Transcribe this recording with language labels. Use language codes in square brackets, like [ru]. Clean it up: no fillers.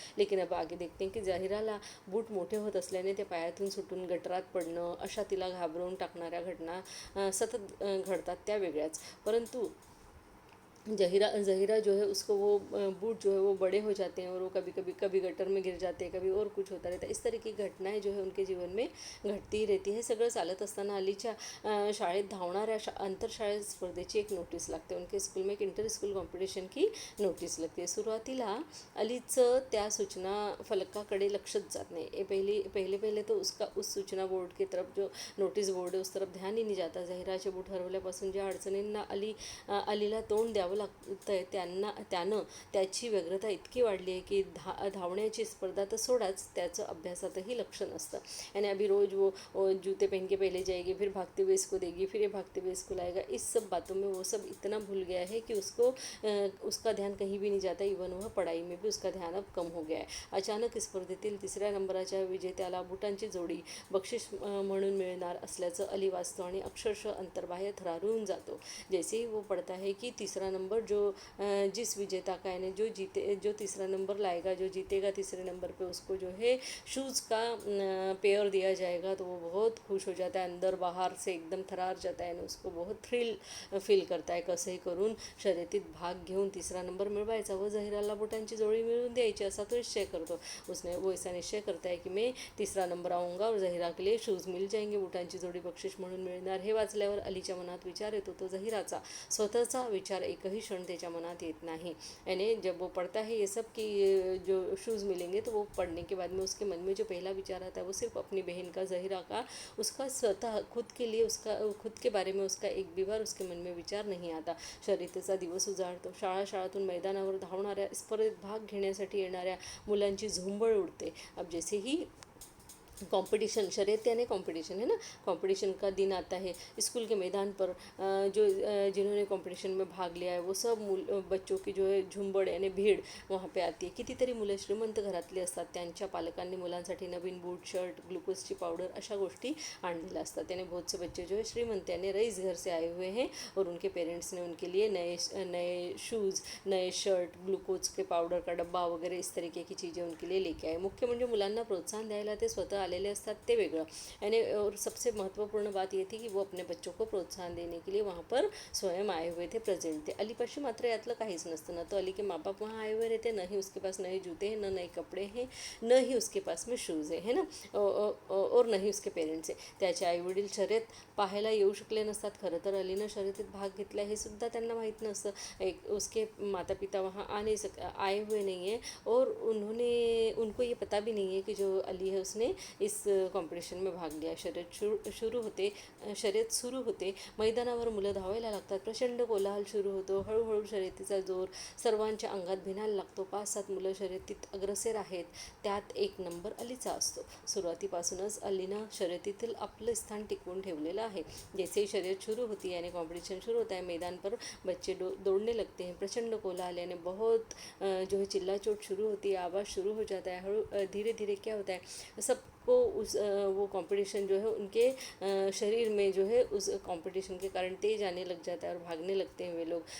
[hi] लेकिन अब आगे देखते हैं की [mr] जाहिराला बूट मोठे होत असल्याने ते पायातून सुटून गटारात पडणं, अशा तिला घाबरवून टाकणाऱ्या घटना सतत घडतात, त्या वेगळ्याच। [hi] परंतु ज़हीरा जो है उसको वो बूट जो है वो बड़े हो जाते हैं और वो कभी गटर में गिर जाते हैं, कभी और कुछ होता रहता है। इस तरह की घटनाएं जो है उनके जीवन में घडती ही रहती है। [mr] सगळं चालत असताना अलीच्या शाळेत धावणाऱ्या आंतरशाळेत स्पर्धेची एक नोटीस लागते। [hi] उनके स्कूल में एक इंटर स्कूल कॉम्पिटिशन की नोटीस लगती है। [mr] सुरुवातीला अलीचं त्या सूचना फलकाकडे लक्षच जात नाही। [hi] पहले तो उसका उस सूचना बोर्ड की तरफ जो नोटिस बोर्ड है उस तरफ ध्यान ही नहीं जाता। [mr] ज़हीराचे बूट हरवल्यापासून ज्या अडचणींना अलीला तोंड द्यावं लागतं आहे त्यानं त्याची व्यग्रता इतकी वाढली आहे की धावण्याची स्पर्धा तर सोडाच, त्याचं अभ्यासातही लक्ष नसतं। [hi] यानी अभी रोज़ वो जूते पहन के पहले जाएगी, फिर भागते हुए इसको देगी, फिर ये भागते हुए इसको लाएगा। इस सब बातों में वो सब इतना भूल गया है कि उसको उसका ध्यान कहीं भी नहीं जाता। इवन वह पढ़ाई में भी उसका ध्यान अब कम हो गया है। [mr] अचानक स्पर्धेतील 3ऱ्या नंबराच्या विजेत्याला बुटांची जोडी बक्षीस म्हणून मिळणार असल्याचं अली वाचतो आणि अक्षरशः अंतर्बाह्य थरारून जातो। [hi] जैसे ही वो पढ़ता है कि तीसरा नंबर जो जिस विजेता का यानी जो तीसरा नंबर लाएगा, जो जीतेगा तीसरे नंबर पे, उसको जो है शूज़ का पेयर दिया जाएगा, तो वो बहुत खुश हो जाता है, अंदर बाहर से एकदम थरार जाता है। उसको बहुत थ्रिल फील करता है, [mr] कसंही करून शर्यतीत भाग घेऊन तीसरा नंबर मिळवायचा व ज़हीराला बुटांची जोड़ी मिळवून द्यायची असा तो निश्चय करतो। [hi] वो ऐसा निश्चय करता है कि मैं तीसरा नंबर आऊँगा और ज़हीरा के लिए शूज़ मिल जाएंगे, [mr] बुटांची जोड़ी बक्षीस म्हणून मिळणार। हे वाचल्यावर अलीच्या मनात विचार येतो तो ज़हीराचा। स्वतःचा विचार एकही क्षण त्याच्या मनात येत नहीं। [hi] यानी जब वो पढ़ता है ये सब कि जो शूज़ मिलेंगे, तो वो पढ़ने के बाद में उसके मन में जो पहला विचार आता है वो सिर्फ अपनी बहन का, ज़हीरा का, उसका स्वतः खुद के लिए, उसका खुद के बारे में उसका एक भी बार उसके मन में विचार नहीं आता। [mr] शर्यतीचा दिवस उजाडतो। शाळातून मैदानावर धावणाऱ्या, स्पर्धेत भाग घेण्यासाठी येणाऱ्या मुलांची झुंबड उडते। [hi] अब जैसे ही कंपटीशन, शर्यत यानी कंपटीशन है ना, कंपटीशन का दिन आता है, स्कूल के मैदान पर जिन्होंने कंपटीशन में भाग लिया है वो सब बच्चों की जो है झुंबड यानी भीड़ वहाँ पे आती है। [mr] कितीतरी मुलं श्रीमंत घरातली असतात, त्यांच्या पालकांनी मुलांसाठी नवीन बूट, शर्ट, ग्लुकोजची पाउडर अशा गोष्टी आणलेल्या असतात। [hi] यानी बहुत से बच्चे जो है श्रीमंत यानी रईस घर से आए हुए हैं और उनके पेरेंट्स ने उनके लिए नए शूज़, नए शर्ट, ग्लूकोज के पाउडर का डब्बा वगैरह इस तरीके की चीज़ें उनके लिए लेके आए। [mr] मुख्य म्हणजे मुलांना प्रोत्साहन द्यायला ते स्वतः आलेले असतात, ते वेगळं। [hi] यानी और सबसे महत्वपूर्ण बात ये थी कि वो अपने बच्चों को प्रोत्साहन देने के लिए वहाँ पर स्वयं आए हुए थे, प्रेजेंट थे। [mr] अलीपाशी मात्र यातलं काहीच नसतं, [hi] ना तो अली के माँ बाप वहाँ आए हुए रहते, न ही उसके पास नए जूते हैं, न नए कपडे हैं, न ही उसके पास में शूज़ है ना, और न ही उसके पेरेंट्स है। [mr] त्याचे आईवडील शर्यत पाहायला येऊ शकले नसतात। खरं तर अलीनं शर्यतीत भाग घेतला हे सुद्धा त्यांना माहीत नसतं। उसके माता पिता वहाँ आए हुए नहीं हैं और उनको ये पता भी नहीं है कि जो अली है उसने इस कॉम्पिटिशन में भाग लिया। शर्यत सुरू होते, मैदानावर मुलं धावायला लागतात, प्रचंड कोलाहल सुरू होतो। हळूहळू शर्यतीचा जोर सर्वांच्या अंगात भिनायला लागतो। 5-7 मुलं शर्यतीत अग्रेसर आहेत, त्यात एक नंबर अलीचा असतो। सुरुवातीपासूनच अलीनं शर्यतीतील आपलं स्थान टिकवून ठेवलेलं आहे। [hi] जैसे ही शर्यत शुरू होती यानी कॉम्पिटिशन शुरू होता है, मैदान पर बच्चे दौड़ने लगते हैं। प्रचंड कोलाहल यानी बहुत जो है चिल्ला चोट शुरू होती है, आवाज़ शुरू हो जाता है। धीरे धीरे क्या होता है, सबको वो कंपटीशन जो है उनके शरीर में जो है उस कंपटीशन के कारण तेज आने लग जाता है और भागने लगते हैं वे लोग।